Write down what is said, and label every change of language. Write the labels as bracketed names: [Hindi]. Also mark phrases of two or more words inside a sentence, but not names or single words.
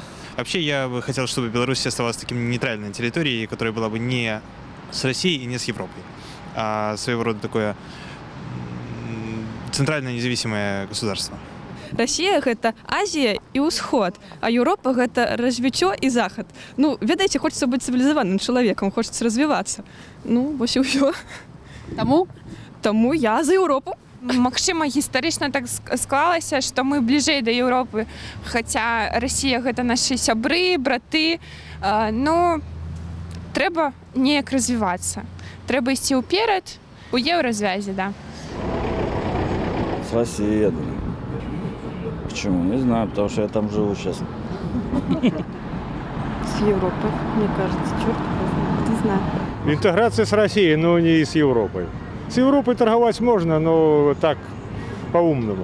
[Russian] Вообще, я бы хотел, чтобы Беларусь оставалась таким нейтральной территорией, которая была бы не с Россией и не с Европой, а своего рода такое центральное независимое государство. Россия – это Азия и Усход, а Европа – это развитие и Заход. Ну, ведаете, хочется быть цивилизованным человеком, хочется развиваться. Ну, вот и все. Тому я за Европу. [Belarusian] Магчыма, гістарычна так склалася, што мы бліжэй да Еўропы, хаця Расія гэта нашы сябры, браты. Ну, трэба неяк развівацца. Трэба ісці ўперад у еўразвязе, да. [Russian] С Россией, я думаю. Почему? Не знаю, потому что я там живу сейчас. С Европой, мне кажется, черт, не знаю. Интеграция с Россией, но не с Европой. С Европой торговать можно, но так по-умному.